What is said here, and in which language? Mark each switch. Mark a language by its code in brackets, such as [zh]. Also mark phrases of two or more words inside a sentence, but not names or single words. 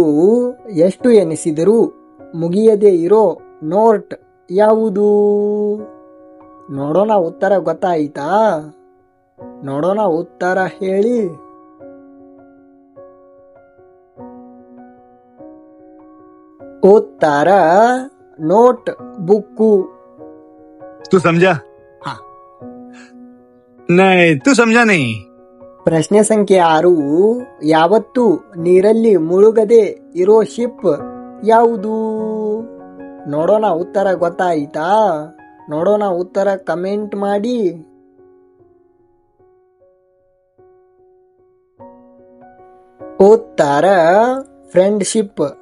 [kn] ಎಷ್ಟು ಎನಿಸಿದರೂ ಮುಗಿಯದೇ ಇರೋ ನೋಟ್ ಯಾವುದು? ನೋಡೋಣ ಉತ್ತರ ಗೊತ್ತಾಯಿತಾ? ನೋಡೋಣ ಉತ್ತರ ಹೇಳಿ. ಉತ್ತರ ನೋಟ್ ಬುಕ್ಕು. [hi] तू समझा? हाँ. नहीं, तू समझा नहीं. [kn] ಪ್ರಶ್ನೆ ಸಂಖ್ಯೆ 6. ಯಾವತ್ತೂ ನೀರಲ್ಲಿ ಮುಳುಗದೆ ಇರೋ ಶಿಪ್ ಯಾವುದು? ನೋಡೋಣ ಉತ್ತರ ಗೊತ್ತಾಯಿತಾ? ನೋಡೋಣ ಉತ್ತರ ಕಮೆಂಟ್ ಮಾಡಿ. ಉತ್ತರ ಫ್ರೆಂಡ್ಶಿಪ್.